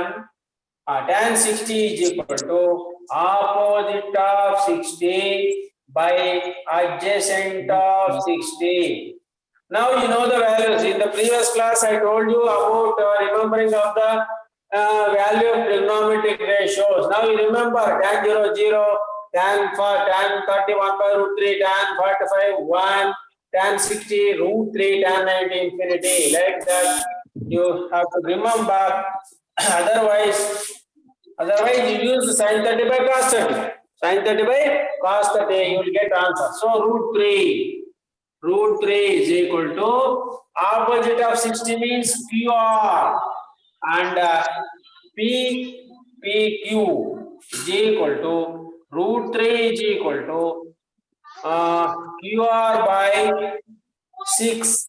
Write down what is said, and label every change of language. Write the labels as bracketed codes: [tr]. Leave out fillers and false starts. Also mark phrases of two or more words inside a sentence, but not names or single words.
[en] Tan 60 is equal to opposite of 60 by adjacent of 60. Now you know the values. In the previous class, I told you about remembering of the value of trigonometric ratios. Now you remember tan 0, 0, tan 31 by root 3, tan 45, 1, tan 60, root 3, tan 90, infinity. Like that, you have to remember. Otherwise you use sin 30 by cos 30. Sin 30 by cos 30, you will get answer. So root 3 is equal to opposite of 60 means QR, and PQ is equal to root 3 is equal to QR by 6.